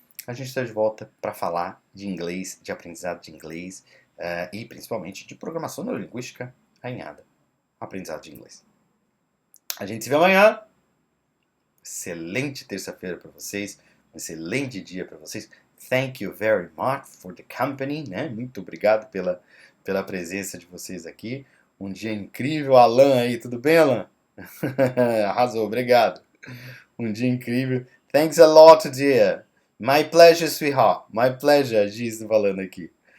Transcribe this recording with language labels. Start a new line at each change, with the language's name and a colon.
Portuguese: A gente está de volta para falar de inglês, de aprendizado de inglês e principalmente de programação neurolinguística alinhada. Aprendizado de inglês. A gente se vê amanhã. Excelente terça-feira para vocês. Um excelente dia para vocês.
English: Thank you very much for the company.
Portuguese: Né? Muito obrigado pela presença de vocês aqui. Um dia incrível. Alan aí, tudo bem, Alan? Arrasou, obrigado. Um dia incrível.
English: Thanks a lot, dear. My pleasure, sweetheart. My pleasure, Giz
Portuguese: falando aqui.